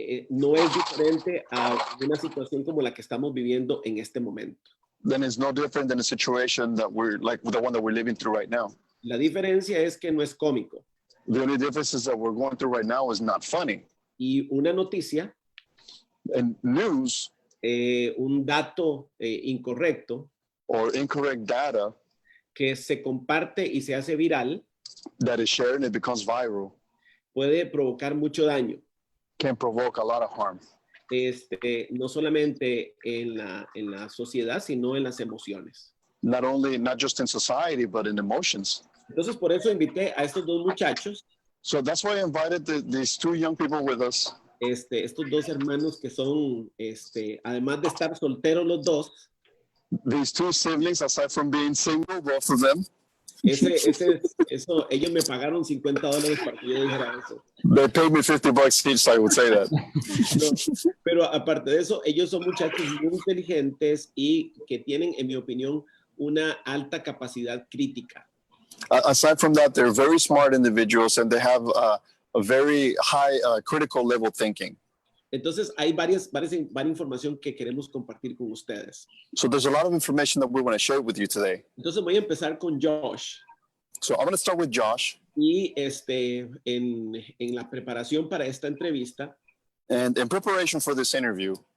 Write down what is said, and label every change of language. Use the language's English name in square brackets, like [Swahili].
[Spanish] no es diferente a una situación como la que estamos viviendo en este momento. [English] Then it's no different than a situation that we're like the one that we're living through right now. [Spanish] La diferencia es que no es cómico. [English] The only difference is that we're going through right now is not funny. [Spanish] Y una noticia, [English] and news, [Spanish] un dato incorrecto, [English] or incorrect data, [Spanish] que se comparte y se hace viral, [English] that is shared and it becomes viral, [Spanish] puede provocar mucho daño. [English] Can provoke a lot of harm. [Spanish] No solamente en la sociedad, sino en las emociones. [English] Not just in society, but in emotions. [Spanish] Entonces, por eso invité a estos 2 muchachos. [English] So that's why I invited these 2 young people with us. [Spanish] Estos 2 hermanos que son, además de estar solteros los 2. [English] These 2 siblings, aside from being single, both of them. [Spanish] Eso, ellos me pagaron $50 para que yo dijera eso. [English] They paid me $50 each, so I would say that. [Spanish] No, pero aparte de eso, ellos son muchachos muy inteligentes y que tienen, en mi opinión, una alta capacidad crítica. [English] Aside from that, they're very smart individuals and they have a very high critical level thinking. [Spanish] Entonces, hay varias información que queremos compartir con ustedes. [English] So there's a lot of information that we want to share with you today. [Spanish] Entonces, voy a empezar con Josh. [English] So I'm going to start with Josh. [Spanish] Y en la preparación para esta entrevista, [English] And in preparation for this interview,